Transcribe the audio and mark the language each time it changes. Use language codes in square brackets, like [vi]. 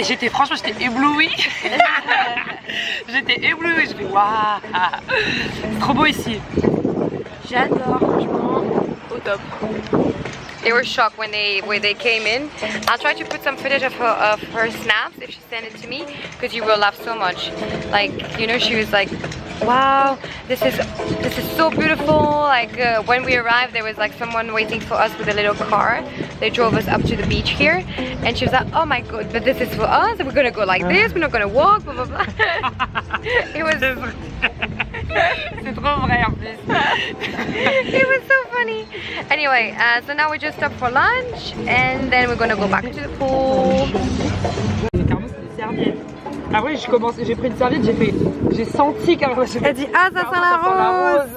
[fr] Franchement, j'étais éblouie. J'étais éblouie. Je fais waouh. C'est trop beau ici. J'adore, franchement, au top. [en] They were shocked when they came in. I'll try to put some footage of her snaps if she sent it to me, because you will laugh so much. Like, you know, she was like, wow, this is so beautiful. Like when we arrived, there was like someone waiting for us with a little car. They drove us up to the beach here, and she was like, oh my god, but this is for us. We're gonna go like this. We're not gonna walk. Blah blah blah. It was. [fr] C'est trop vrai en plus. [en] It was so funny. Anyway, so now we just stopped for lunch, and then we're gonna go back to the pool. [fr] Carrément, c'est des serviettes. Après, j'ai pris une serviette, j'ai senti carrément. Elle dit ah ça sent la rose.